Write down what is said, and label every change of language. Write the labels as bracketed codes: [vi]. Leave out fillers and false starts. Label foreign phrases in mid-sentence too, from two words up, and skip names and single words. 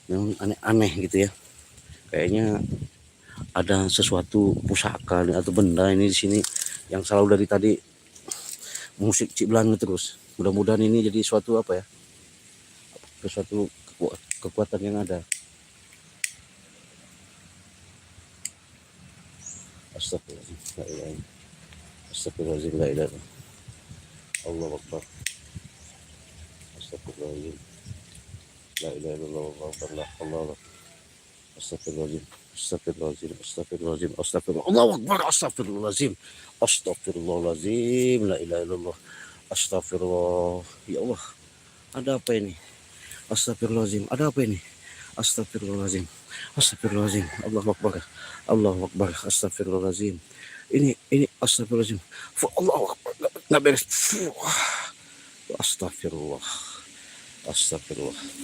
[id] Memang aneh-aneh gitu ya. Kayaknya ada sesuatu pusaka nih, atau benda ini di sini yang selalu dari tadi musik Cik Blange terus. Mudah-mudahan ini jadi suatu apa ya, sesuatu kekuatan yang ada. [ar] Astagfirullahaladzim, لا إله إلا الله. أستغفر الله العظيم، لا إله إلا الله. الله أكبر. أستغفر الله العظيم، لا إله إلا الله. الله أكبر، لا الله. أستغفر الله العظيم، أستغفر الله العظيم، أستغفر الله العظيم، أستغفر الله. الله أكبر، أستغفر الله العظيم، أستغفر الله العظيم، لا إله إلا الله. Astagfirullah. يا الله, [id] ada apa ini? Astagfirullahaladzim, ada apa ini? [ar] أستغفر الله العظيم، أستغفر الله العظيم, الله أكبر، الله أكبر, astagfirullahaladzim. [id] Ini astagfirullahaladzim. [ar] الله أكبر, [id] nggak beres. [ar] أستغفر الله، أستغفر الله.